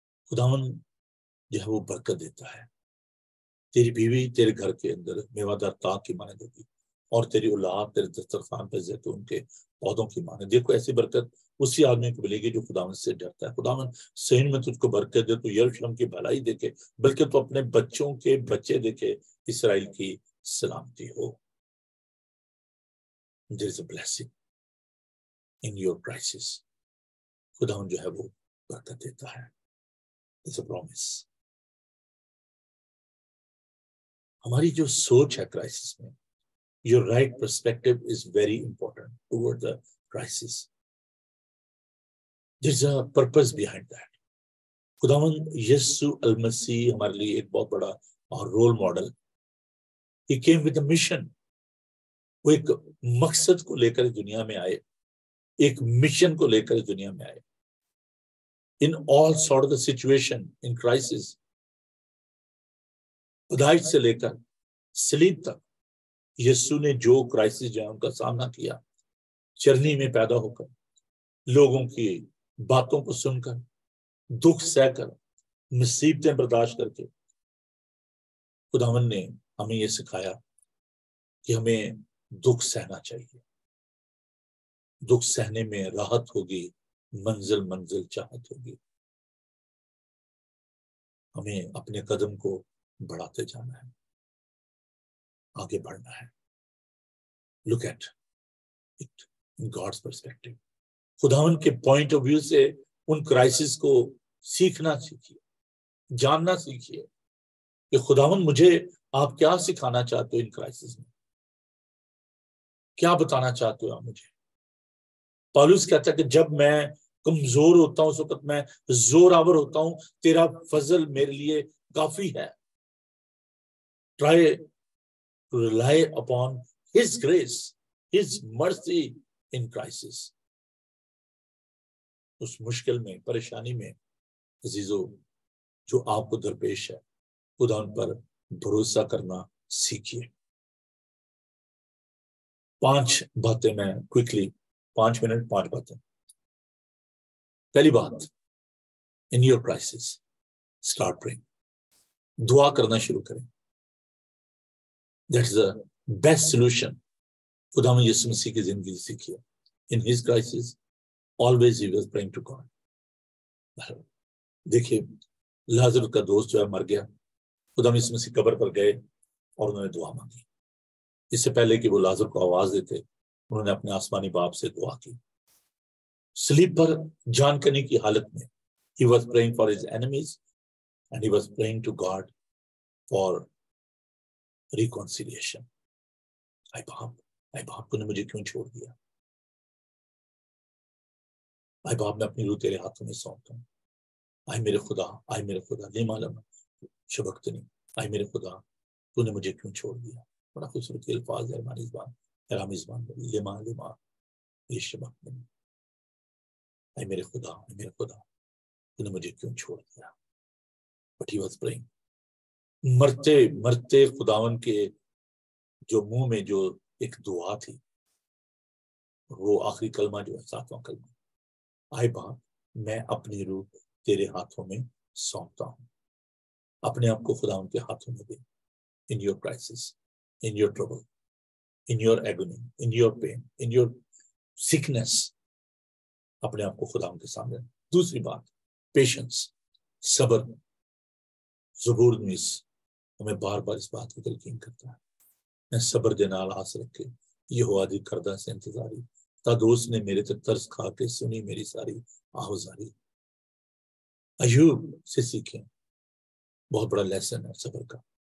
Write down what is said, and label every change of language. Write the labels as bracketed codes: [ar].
[ur] خداوند جو ہے وہ برکت دیتا ہے. تیری بیوی تیرے گھر کے اندر میوہ دار تاک کی مانند ہوگی اور تیری اولاد تیرے دسترخوان پہ زیتون کے پودوں کی مانند. دیکھو ایسی برکت اسی آدمی کو ملے گی جو خداوند سے ڈرتا ہے. خداوند صحیح میں تجھ کو برکت دے، تو یروشلم کی بھلائی دیکھے، بلکہ تو اپنے بچوں کے بچے دیکھے، اسرائیل کی سلامتی ہو. [en] There is a blessing in your crisis. [ur] خداوند جو ہے وہ برکت دیتا ہے. [en] It's a promise. [ur] ہماری جو سوچ ہے کرائسس میں، [en] your right perspective is very important toward the crisis. There's a purpose behind that. [ur] خداوند یسوع المسیح ہمارے لیے ایک بہت بڑا اور role model. [en] He came with a mission. [ur] وہ ایک مقصد کو لے کر دنیا میں آئے، ایک مشن کو لے کر دنیا میں آئے. [en] In all sort of the situation, in crisis, [ur] پیدائش سے لے کر صلیب تک یسوع نے جو کرائسس جو ہے ان کا سامنا کیا، چرنی میں پیدا ہو کر، لوگوں کی باتوں کو سن کر، دکھ سہ کر، مصیبتیں برداشت کر کے، خداوند نے ہمیں یہ سکھایا کہ ہمیں دکھ سہنا چاہیے. دکھ سہنے میں راحت ہوگی، منزل منزل چاہت ہوگی. ہمیں اپنے قدم کو بڑھاتے جانا ہے، آگے بڑھنا ہے. [en] Look at it in God's perspective. [ur] خداوند کے پوائنٹ آف ویو سے ان کرائسس کو سیکھنا سیکھیے، جاننا سیکھیے کہ خداوند مجھے آپ کیا سکھانا چاہتے ہو ان کرائسس میں، کیا بتانا چاہتے ہو آپ مجھے. پالوس کہتا ہے کہ جب میں کمزور ہوتا ہوں اس وقت میں زور آور ہوتا ہوں، تیرا فضل میرے لیے کافی ہے. [en] Try to rely upon His grace, His mercy in crisis. [ur] اس مشکل میں، پریشانی میں عزیزو جو آپ کو درپیش ہے، خدا ان پر بھروسہ کرنا سیکھیے. 5 باتیں میں کوئکلی 5 منٹ 5 باتیں. پہلی بات، [en] in your crisis start praying. [ur] دعا کرنا شروع کریں. [en] That's the best solution. [ur] خدا میں یسوع مسیح کی زندگی سیکھیے. [en] In his crisis always he was praying to God. [ur] دیکھیے لازر کا دوست جو ہے مر گیا، خدا میں یسوع مسیح قبر پر گئے اور انہوں نے دعا مانگی. اس سے پہلے کہ وہ لازر کو آواز دیتے، انہوں نے اپنے آسمانی باپ سے دعا کی. صلیب پر جان کنی کی حالت میں [en] he was praying for his enemies and he was praying to God for reconciliation. [ur] اے باپ تو نے مجھے کیوں چھوڑ دیا؟ اے باپ میں اپنی روح تیرے ہاتھوں میں سونپتا ہوں. اے میرے خدا لما شبقتنی، اے میرے خدا تو نے مجھے کیوں چھوڑ دیا. بڑا خوبصورت الفاظ ہے ارام زبان لما شبقتنی. اے میرے خدا تو نے مجھے کیوں چھوڑ دیا. [en] But he was praying. [ur] مرتے خداون کے جو منہ میں جو ایک دعا تھی، وہ آخری کلمہ جو ہے 7واں کلمہ، اے باپ میں اپنی روح تیرے ہاتھوں میں سونپتا ہوں. اپنے آپ کو خداون کے ہاتھوں میں دے. [en] In your crisis, in your trouble, in your agony, in your pain, in your sickness، [ur] اپنے آپ کو خداون کے سامنے دوسری بات پیشنس، صبر. زبور نویس ہمیں بار بار اس بات کی تلقین کرتا ہے، [pa] میں صبر دے نال آس رکھے یہ ہوا دی کردہ سے انتظاری، تا دوست نے میرے تے ترس کھا کے سنی میری ساری آہوزاری. [ur] ایوب سے سیکھیں، بہت بڑا لیسن ہے صبر کا.